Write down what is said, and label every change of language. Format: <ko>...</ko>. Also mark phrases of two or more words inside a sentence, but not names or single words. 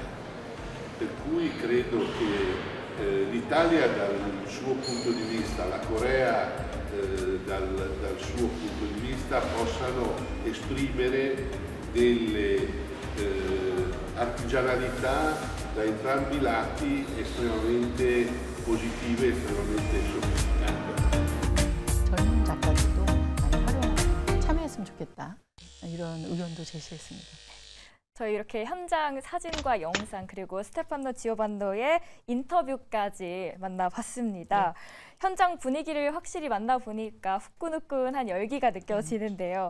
<it>Per cui credo che l'Italia dal suo punto di vista, la Corea dal suo punto di vista possano esprimere delle artigianalità da entrambi i lati estremamente positive, estremamente sofisticate.</it> <ko>젊은 작가들도 많이 활용하고 참여했으면 좋겠다. 이런 의견도 제시했습니다. 저희 이렇게 현장 사진과 영상 그리고 스테파노 지오반노의 인터뷰까지 만나봤습니다. 네. 현장 분위기를 확실히 만나보니까 후끈후끈한 열기가 느껴지는데요.</ko>